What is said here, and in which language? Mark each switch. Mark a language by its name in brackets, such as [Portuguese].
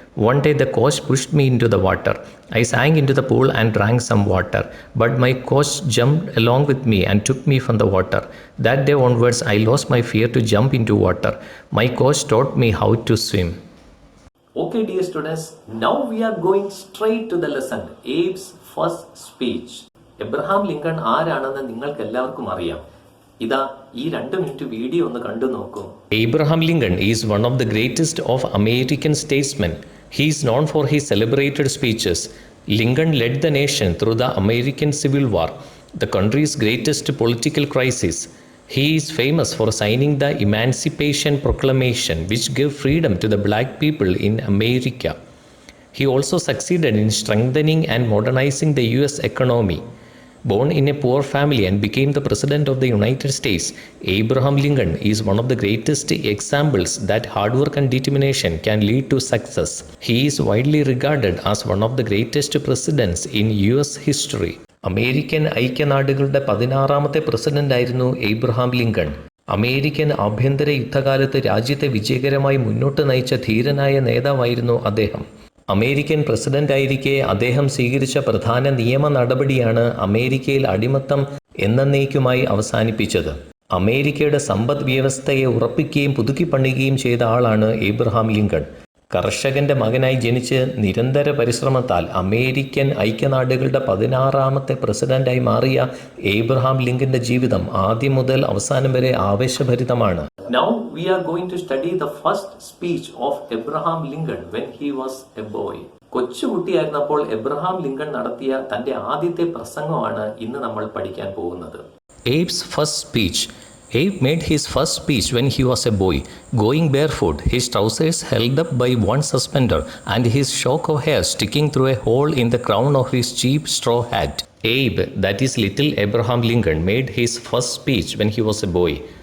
[English] One day the coach pushed me into the water. I sank into the pool and drank some water, but my coach jumped along with me and took me from the water. That day onwards, I lost my fear to jump into water. My coach taught me how to swim. Okay, dear students, now we are going straight to the lesson. Abe's first speech. [Malayalam] Abraham Lincoln ആരാണെന്ന് നിങ്ങൾക്ക് എല്ലാവർക്കും അറിയാം. ഇതാ ഈ 2 minute video ഒന്ന് കണ്ടു നോക്കൂ. [English] Abraham Lincoln is one of the greatest of American statesmen. He is known for his celebrated speeches. Lincoln led the nation through the American Civil War, the country's greatest political crisis. He is famous for signing the Emancipation Proclamation, which gave freedom to the black people in America. He also succeeded in strengthening and modernizing the US economy. Born in a poor family and became the President of the United States, Abraham Lincoln is one of the greatest examples that hard work and determination can lead to success. He is widely regarded as one of the greatest presidents in US history. [Malayalam] American ഐക്യനാടുകളുടെ 16ാമത്തെ പ്രസിഡന്റായിരുന്നു Abraham Lincoln. American ആഭ്യന്തര യുദ്ധകാലത്ത് രാജ്യത്തെ വിജയകരമായി മുന്നോട്ട് നയിച്ച ധീരനായ നേതാവായിരുന്നു അദ്ദേഹം. American പ്രസിഡന്റായിരിക്കെ അദ്ദേഹം സ്വീകരിച്ച പ്രധാന നിയമ നടപടിയാണ് അമേരിക്കയിൽ അടിമത്തം എന്നേക്കുമായി അവസാനിപ്പിച്ചത്. അമേരിക്കയുടെ സമ്പദ് വ്യവസ്ഥയെ ഉറപ്പിക്കുകയും പുതുക്കിപ്പണിയുകയും ചെയ്ത ആളാണ് ഏബ്രഹാം ലിങ്കൺ. കർഷകന്റെ മകനായി ജനിച്ച് നിരന്തര പരിശ്രമത്താൽ അമേരിക്കൻ ഐക്യനാടുകളുടെ 16ാമത്തെ പ്രസിഡന്റായി മാറിയ ഏബ്രഹാം ലിങ്കന്റെ ജീവിതം ആദ്യം മുതൽ അവസാനം വരെ ആവേശഭരിതമാണ്. [English] Now we are going to study the first speech of Abraham Lincoln when he was a boy. [Malayalam] കൊച്ചുകുട്ടിയായിരുന്നപ്പോൾ Abraham Lincoln നടത്തിയ തന്റെ ആദ്യത്തെ പ്രസംഗമാണ് ഇന്ന് നമ്മൾ പഠിക്കാൻ പോകുന്നത്. [English] Abe's first speech. Abe made his first speech when he was a boy, going barefoot, his trousers held up by one suspender, and his shock of hair sticking through a hole in the crown of his cheap straw hat. Abe, that is little Abraham Lincoln, made his first speech when he was a boy.